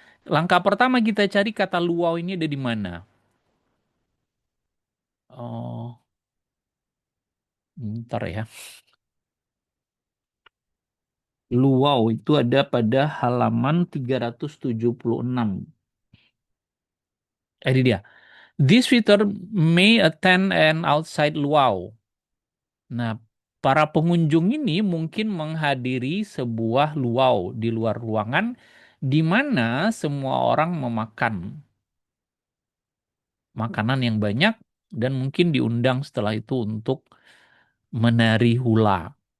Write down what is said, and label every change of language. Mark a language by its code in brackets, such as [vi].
[id] Langkah pertama kita cari kata luau ini ada di mana? Oh, bentar ya. Luau itu ada pada halaman 376. Ini dia. [en] This visitor may attend an outside luau. [id] Nah, para pengunjung ini mungkin menghadiri sebuah luau di luar ruangan di mana semua orang memakan makanan yang banyak dan mungkin diundang setelah itu untuk menari hula.